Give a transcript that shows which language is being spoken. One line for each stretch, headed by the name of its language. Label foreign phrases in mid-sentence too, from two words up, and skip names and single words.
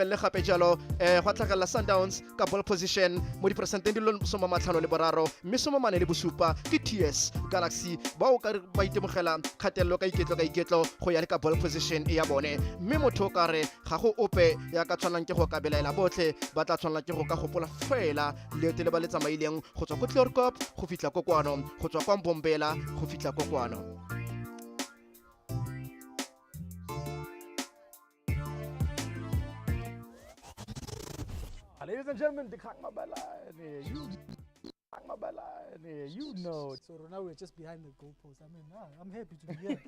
Tswana: lebelle gape jalo go tlhagela Sundowns ka
English: ball position
Tswana: mo dipersenteng di 53 mme 47 ke TS Galaxy ba o ka ba itemogela kgatelelo ka iketlo go ya le ka
English: ball position
Tswana: e ya bone mme motho ka re ga go ope ya ka tshwanang ke go kabelaela botlhe ba tla tshwanela ke go ka gopola fela leeto le ba le tsamaileng go tswa ko Clearcop go fitla ko kwano go tswa kwa Mbombela go fitla ko kwano
English: Ladies and gentlemen, you know. So now we're just behind the goalpost. I mean, I'm happy to be here.